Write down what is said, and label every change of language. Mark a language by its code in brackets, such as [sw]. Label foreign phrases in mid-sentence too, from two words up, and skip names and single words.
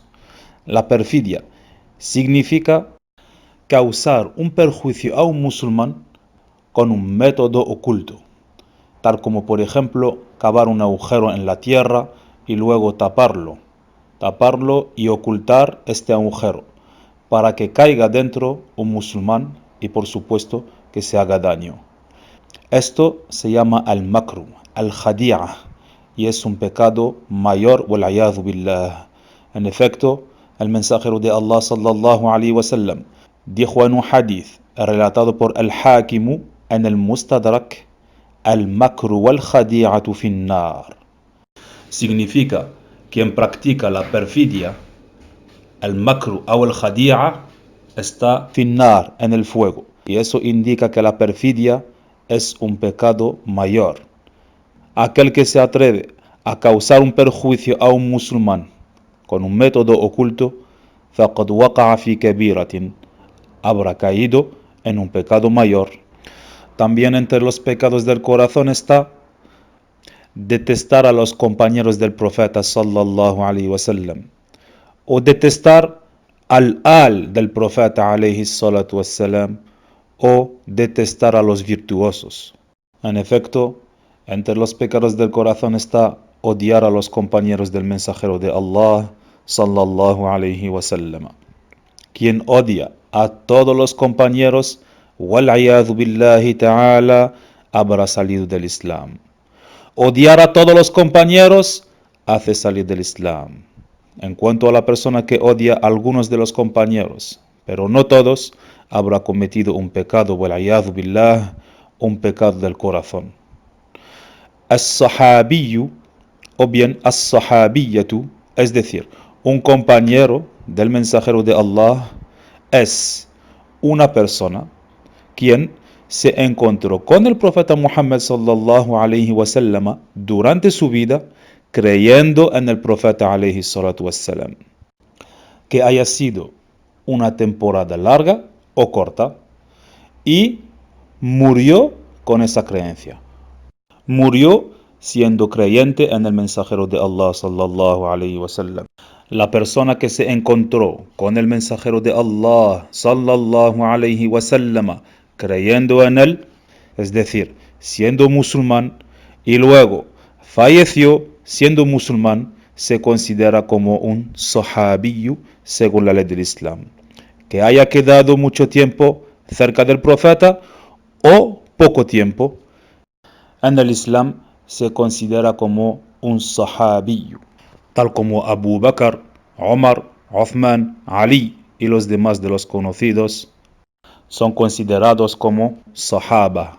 [es] La perfidia significa causar un perjuicio a un musulmán con un método oculto, tal como por ejemplo cavar un agujero en la tierra y luego taparlo y ocultar este agujero para que caiga dentro un musulmán y por supuesto que se haga daño. Esto se llama [ar] المكر، الخديعة, [es] y es un pecado mayor, [ar] والعياذ بالله. [es] En efecto, el mensajero de Allah [ar] صلى الله عليه وسلم [es] dijo en un hadith relatado por al-Hakimu en el Mustadrak: [ar] المكر والخديعة في النار. [es] Significa quien practica la perfidia, el makru o el khadi'a, está [ar] في النار, [es] en el fuego. Y eso indica que la perfidia es un pecado mayor. Aquel que se atreve a causar un perjuicio a un musulmán con un método oculto, [ar] فقد وقع في كبيرة, [es] habrá caído en un pecado mayor. También entre los pecados del corazón está detestar a los compañeros del profeta [ar] صلى الله عليه وسلم, [es] o detestar al del profeta [ar] عليه الصلاة والسلام, [es] o detestar a los virtuosos. En efecto, entre los pecados del corazón está odiar a los compañeros del mensajero de Allah [ar] صلى الله عليه وسلم. [es] Quien odia a todos los compañeros, [ar] والعياذ بالله تعالى, [es] habrá salido del Islam. Odiar a todos los compañeros hace salir del Islam. En cuanto a la persona que odia a algunos de los compañeros, pero no todos, habrá cometido un pecado, [ar] والعياذ بالله, [es] un pecado del corazón. As-sahabiyyu, o bien as-sahabiyyatu, es decir, un compañero del mensajero de Allah, es una persona quien se encontró con el profeta Muhammad [ar] صلى الله عليه وسلم [es] durante su vida, creyendo en el profeta [ar] عليه الصلاة والسلام, [es] que haya sido una temporada larga o corta, y murió con esa creencia. Murió siendo creyente en el mensajero de Allah [ar] صلى الله عليه وسلم. [es] La persona que se encontró con el mensajero de Allah [ar] صلى الله عليه وسلم [es] creyendo en él, es decir, siendo musulmán, y luego falleció siendo musulmán, se considera como un sahabiyu según la ley del Islam. Que haya quedado mucho tiempo cerca del profeta o poco tiempo, en el Islam se considera como un sahabiyu, tal como Abu Bakr, Omar, Uthman, Ali y los demás de los conocidos son considerados como sahaba.